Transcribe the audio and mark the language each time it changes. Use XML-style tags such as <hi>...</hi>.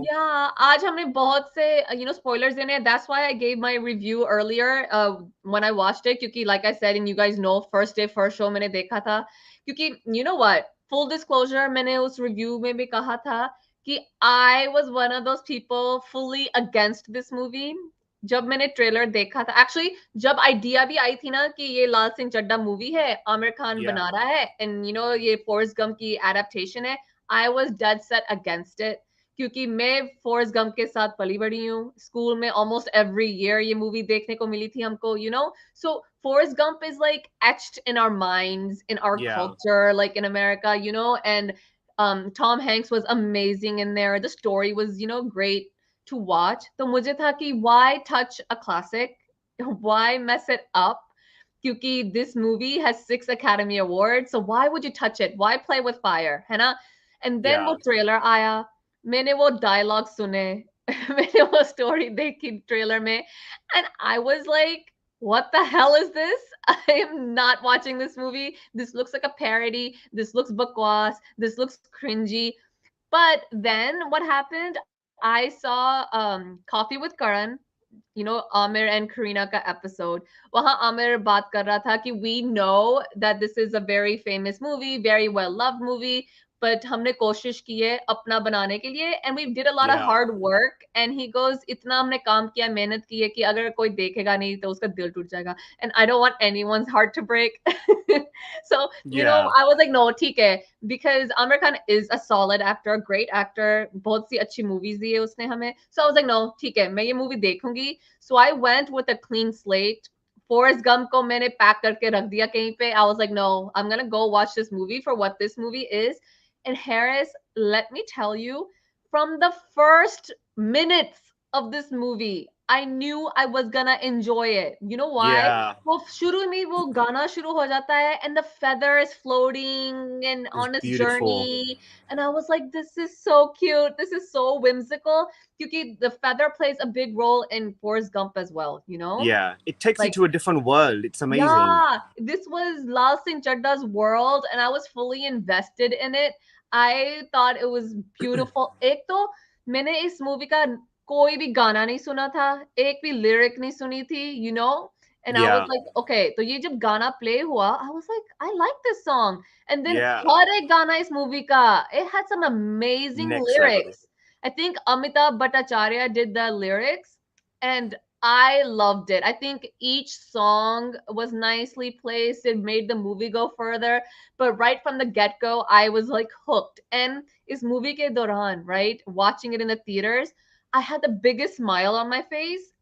<en>Yeah,</en> <hi>आज हमने बहुत से</hi> <en>spoilers in it. That's why I gave my review earlier when I watched it, क्योंकि like I said and you guys know, first day first show</en> <hi>मैंने देखा था.</hi> <en>क्योंकि you know what, full disclosure,</en> <hi>मैंने उस review में भी कहा था कि</hi> <en>I was one of those people fully against this movie.</en> <hi>जब मैंने ट्रेलर देखा था, एक्चुअली जब आइडिया भी आई थी ना कि ये लाल सिंह चड्ढा मूवी है,</hi> <en>आमिर खान बना Yeah.</en> <hi>रहा है, एंड ये फॉरेस्ट गम की एडेप्टेशन है,</hi> <en>I was dead set against it.</en> <hi>क्योंकि मैं फॉरेस्ट गंप के साथ पली बड़ी हूँ, स्कूल में ऑलमोस्ट एवरी ईयर ये मूवी देखने को मिली थी हमको, so Forrest Gump is like</hi> <en>etched in our minds, in our Yeah. culture, like in America, and Tom Hanks was amazing in there. The story was, great to watch.</en> <hi>तो मुझे था कि</hi> <en>why touch a classic? Why mess it up?</en> <hi>क्योंकि</hi> <en>this movie has 6 Academy Awards, so why would you touch it? Why play with fire?</en> <hi>है ना?</hi> <en>And then Yeah.</en> <hi>वो trailer आया, मैंने वो डायलॉग सुने, मैंने वो स्टोरी देखी ट्रेलर में,</hi> <en>and I was like, what the hell is this? I am not watching this movie. This looks like a parody. This looks bakwas. This looks cringy. But then what happened? I saw Coffee with Karan, Amir and</en> <hi>Karina ka episode. वहाँ Amir बात कर रहा था कि</hi> <en>we know that this is a very famous movie, very well loved movie, but</en> <hi>हमने कोशिश की है अपना बनाने के लिए,</hi> <en>and we did a lot of Yeah. hard work.</en> <hi>And he goes, इतना हमने काम किया, मेहनत की है कि अगर कोई देखेगा नहीं तो उसका दिल टूट जाएगा.</hi> <en>And I don't want anyone's heart to break. So, Yeah. I was like, no,</en> <hi>ठीक है,</hi> <en>because Amir Khan is a solid actor, a great actor.</en> <hi>बहुत सी अच्छी movies दी है उसने हमें.</hi> <en>So I was like, no,</en> <hi>ठीक है, मैं ये movie देखूंगी.</hi> <en>So I went with a clean slate.</en> <hi>Forrest Gump को मैंने pack करके रख दिया कहीं पे.</hi> <en>I was like, no, I'm gonna go watch this movie for what this movie is. And Harris, let me tell you, from the first minutes of this movie, I knew I was gonna enjoy it. You know why? Yeah.</en> <hi>वो शुरू में वो गाना शुरू हो जाता है,</hi> <en>and the feather is floating and It's on its beautiful. journey, and I was like, this is so cute, this is so whimsical,</en> <hi>क्योंकि</hi> <en>the feather plays a big role in Forrest Gump as well, Yeah. It takes you like, to a different world. It's amazing. yeah, this was Laal Singh Chaddha's world, and I was fully invested in it. I thought it was beautiful.</en> <hi>एक तो मैंने इस movie का कोई भी गाना नहीं सुना था, एक भी</hi> <en>lyric</en> <hi>नहीं सुनी थी.</hi> <en>And I was Yeah. like, okay,</en> <hi>तो ये जब गाना play हुआ,</hi> <en>I was like, I like this song. And then Yeah.</en> <hi>हर एक गाना इस मूवी का,</hi> <en>it had some amazing Next level. lyrics. I think Amitabh Bhattacharya did the lyrics, and I loved it. I think each song was nicely placed. It made the movie go further. But right from the get go, I was like hooked. And</en> <hi>is movie ke doran,</hi> <en>right? Watching it in the theaters, I had the biggest smile on my face.</en>